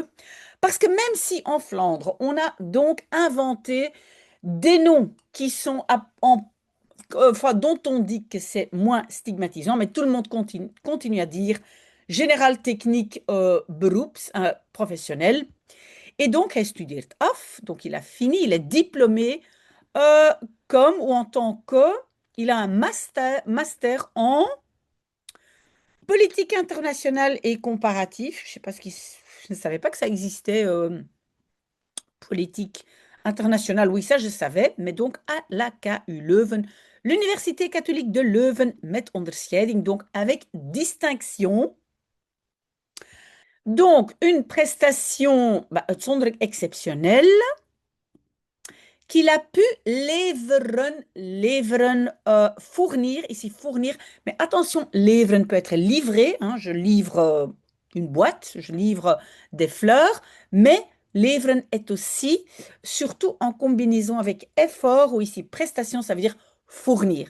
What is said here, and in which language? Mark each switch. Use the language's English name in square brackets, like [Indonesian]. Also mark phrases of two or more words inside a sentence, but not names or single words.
[French] Parce que même si en Flandre, on a donc inventé des noms qui sont enfin, dont on dit que c'est moins stigmatisant, mais tout le monde continue à dire général technique beroeps, professionnel. Et donc, [Dutch] hij studeert af, [French] donc il a fini, il est diplômé euh, comme ou en tant que, il a un master en politique internationale et comparatif. Je sais pas je ne savais pas que ça existait, politique internationale. Oui, ça je savais, mais donc à la KU Leuven, l'Université catholique de Leuven [Dutch] met onderscheiding, [French] donc avec distinction. Donc, une prestation uitzonderlijk exceptionnelle qu'il a pu leveren, fournir, ici fournir, mais attention, leveren peut être livré, hein, je livre une boîte, je livre des fleurs, mais leveren est aussi, surtout en combinaison avec effort, ou ici prestation, ça veut dire fournir.